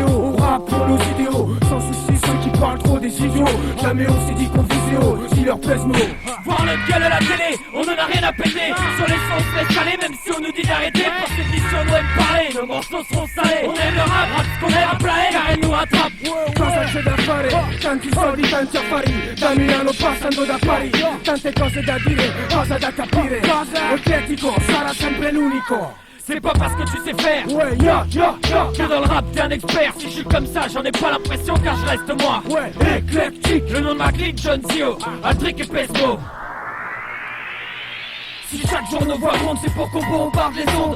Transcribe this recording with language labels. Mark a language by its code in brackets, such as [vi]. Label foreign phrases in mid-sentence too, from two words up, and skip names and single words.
[fr] On rappe pour nos idéaux, sans souci ceux qui parlent trop des idiots. Jamais on s'est dit qu'on visait haut, si leur pèse nos. Voir notre gueule à la télé, on en a rien à péter. Sur les sons, on se laisse aller, même si on nous dit d'arrêter. Parce que d'ici on aime parler, nos morceaux seront salés. On aime le rap, ce qu'on aime à plaer, car elle nous rattrape. [it] Cosa c'è da fare, tanti soldi, tanti affari. Da Milano passando da Pari, tante cose da dire, cosa da capire. Eclettico, sarà sempre l'unico. [fr] C'est pas parce que tu sais faire, ouais, que dans le rap t'es un expert. Si je suis comme ça, j'en ai pas l'impression car je reste moi. Ouais, éclectique. Le nom de ma clique, John Zio, Aldric et Pesco. Si chaque jour nos voix montent, c'est pour qu'on bombarde les ondes.